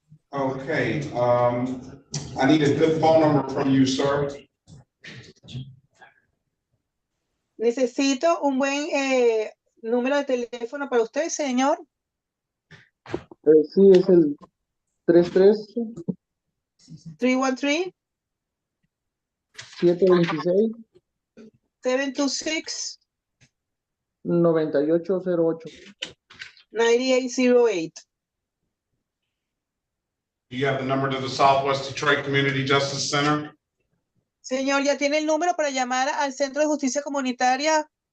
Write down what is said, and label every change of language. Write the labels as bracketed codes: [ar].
[en] Okay, I need a good phone number from you, sir. [es] Necesito un buen número de teléfono para usted, señor. Sí, es el 33 313 726 726 9808. 9808. [en] You have the number to the Southwest Detroit Community Justice Center? [es] Señor, ¿ya tiene el número para llamar al Centro de Justicia Comunitaria?